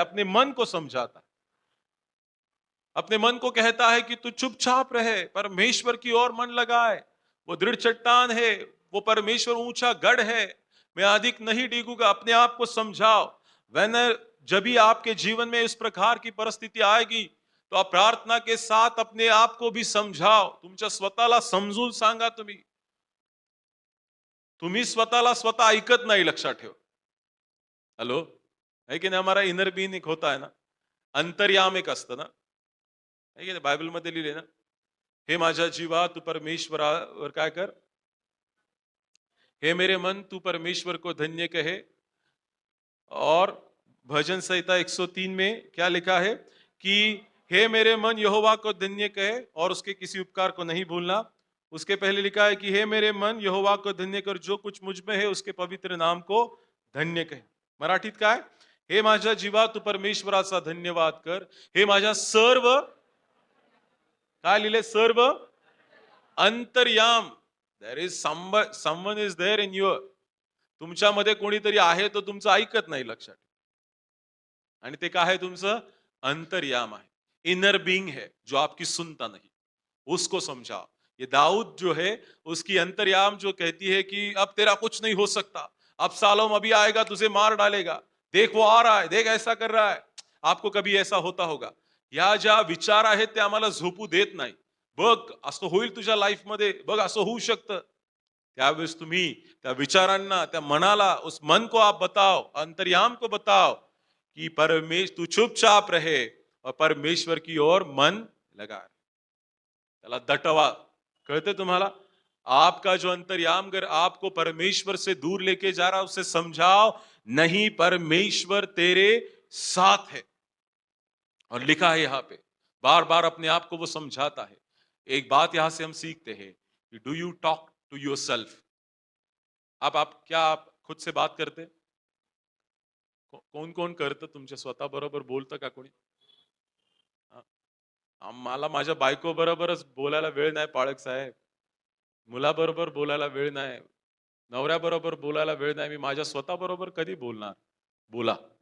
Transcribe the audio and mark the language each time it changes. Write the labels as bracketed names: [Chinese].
[Hindi] अपने मन को समझाता है। अपने मन को कहता है कि तू चुपचाप रहे, परमेश्वर की ओर मन लगाए। वो दृढ़ चट्टान है, वो परमेश्वर ऊंचा गढ़ है, मैं अधिक नहीं डिगूंगा। अपने आप को समझाओ। वेन जब भी आपके जीवन में इस प्रकार की परिस्थिति आएगी, तो आप प्रार्थना के साथ अपने आप को भी समझाओ। [Marathi] तुमच्या स्वतःला समजून सांगा। तुम्ही स्वतःला स्वतः ऐकत नाही, लक्षात ठेव। हॅलो, है की नाही? [Hindi] हमारा इनर बीइंग एक होता है ना, [Marathi] अंतर्याम एक असतं ना, [Hindi] है की नाही? [Marathi] बायबल मध्ये लिहिले ना, हे माझ्या जीवा तू परमेश्वरावर काय कर, [Hindi] हे मेरे मन तू परमेश्वर को धन्य कहे। और भजन संहिता 103 में क्या लिखा है कि हे मेरे मन यहोवा को धन्य कहे और उसके किसी उपकार को नहीं भूलना। उसके पहले लिखा है कि हे मेरे मन यहोवा को धन्य कर, जो कुछ मुझ में है उसके पवित्र नाम को धन्य कहे। [Marathi] मराठीत काय? हे माझ्या जीवा तू परमेश्वराचा धन्यवाद कर, हे माझ्या सर्व, काय लिहिले? सर्व अंतर्याम। [English] There is someone is there in your. [Marathi] तुमच्यामध्ये कोणीतरी आहे, तो तुमचं ऐकत नाही, लक्षात. आणि ते काय आहे? तुमचं अंतर्याम आहे, [Hindi] इनर बीइंग है, जो आपकी सुनता नहीं। उसको समझाओ। ये दाऊद जो है, उसकी अंतर्याम जो कहती है कि अब तेरा कुछ नहीं हो सकता, अब सालों अभी आएगा तुझे मार डालेगा, देख वो आ रहा है, देख ऐसा कर रहा है। आपको कभी ऐसा होता होगा? [Marathi] या ज्या विचार आहेत ते आम्हाला झोपू देत नाही। बघ असं होईल तुझ्या लाईफ मध्ये, बघ असं होऊ शकतं। त्यावेळेस तुम्ही त्या विचारांना, त्या मनाला, [Hindi] उस मन को आप बताओ, अंतर्याम को बताओ कि तू चुपचाप रहे और परमेश्वर की ओर मन लगा। [Marathi] त्याला दटवा। कळते तुम्हाला? [Hindi] आपका जो अंतर्याम अगर आपको परमेश्वर से दूर लेके जा रहा है, उसे समझाओ, नहीं, परमेश्वर तेरे साथ है। और लिखा है यहां पे, बार बार अपने आप को वो समझाता है। एक बात यहां से हम सीखते हैं कि [English] Do you talk to yourself? [Hindi] आप क्या आप खुद से बात करते? [Marathi] कोण कोण करतं? तुमच्या स्वतः बरोबर बोलतं का कोणी? हा. मला माझ्या बायको बरोबरच बोलायला वेळ नाही पाळक साहेब, मुलाबरोबर बोलायला वेळ नाही, नवऱ्याबरोबर बोलायला वेळ नाही, मी माझ्या स्वतः बरोबर कधी बोलणार? बोला.